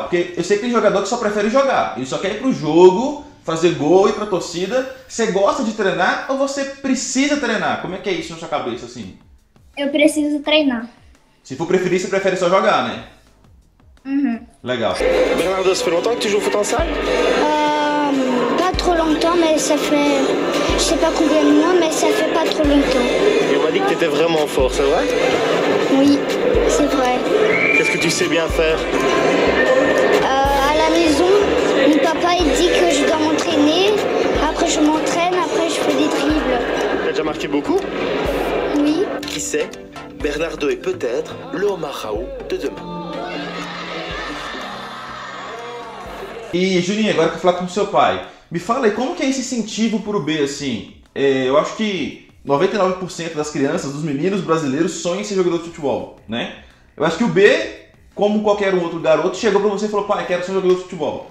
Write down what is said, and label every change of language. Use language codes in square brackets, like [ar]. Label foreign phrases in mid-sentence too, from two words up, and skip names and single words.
[pt] Porque eu sei que tem jogador que só prefere jogar, ele só quer ir pro jogo, fazer gol, ir pra torcida. Você gosta de treinar ou você precisa treinar? Como é que é isso na sua cabeça assim? Eu preciso treinar. Se for preferir, você prefere só jogar, né? Uhum. Legal. [fr] Bernardo, ça fait longtemps que tu joues au foot en salle? Pas trop longtemps, mais ça fait, je sais pas combien de mois, mais ça fait pas trop longtemps. Et on m'a dit que tu étais vraiment fort, c'est vrai? Oui, c'est vrai. Qu'est-ce que tu sais bien faire? À la maison, mon papa il dit que je dois m'entraîner. Après je m'entraîne, après je fais des dribbles. Tu as déjà marqué beaucoup? Oui. Qui sait? Bernardo est peut-être le Omar Raoult de demain. [pt] E Juninho, agora eu quero falar com o seu pai. Me fala aí, como que é esse incentivo pro B, assim? Eu acho que 99% das crianças, dos meninos brasileiros, sonham em ser jogador de futebol, né? Eu acho que o B, como qualquer outro garoto, chegou pra você e falou, pai, quero ser jogador de futebol.